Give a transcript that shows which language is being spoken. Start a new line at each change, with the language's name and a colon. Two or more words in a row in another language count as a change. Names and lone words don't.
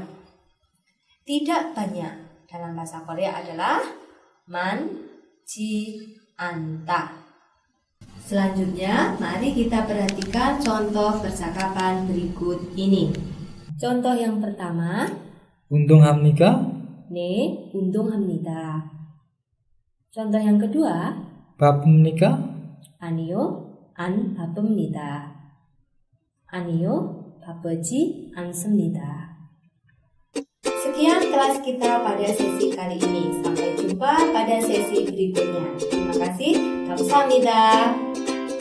Indonesian: Tidak banyak dalam bahasa Korea adalah
Korean: 많지 않다.
Indonesian: Selanjutnya, mari kita perhatikan contoh percakapan berikut ini. Contoh yang pertama,
Korean: 운동합니까? 네, 운동합니다.
Indonesian: contoh yang kedua,
Korean: 바쁩니까? 아니요, 안 바쁩니다. 아니요, 바쁘지 않습니다.
Indonesian: Sekian kelas kita pada sesi kali ini. Sampai jumpa pada sesi berikutnya. Terima kasih.
Korean: 감사합니다.